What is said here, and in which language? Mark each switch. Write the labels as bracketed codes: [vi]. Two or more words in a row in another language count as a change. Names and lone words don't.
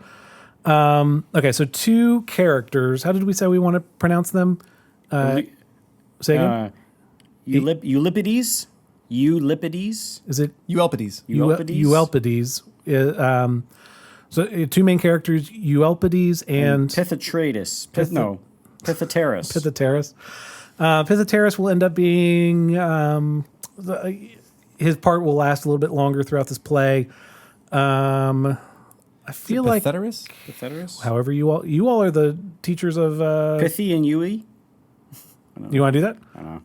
[en] Okay, so 2 characters. How did we say we want to pronounce them? Say again? Euripides? Is it Euelpides. Euelpides? So 2 main characters, Euelpides and Pythatridas. Pythateras. Pythateras. Pythateras will end up being his part will last a little bit longer throughout this play. I feel like Pythateras? however you all are the teachers of Pithy and Yui. You want to do that? I don't know.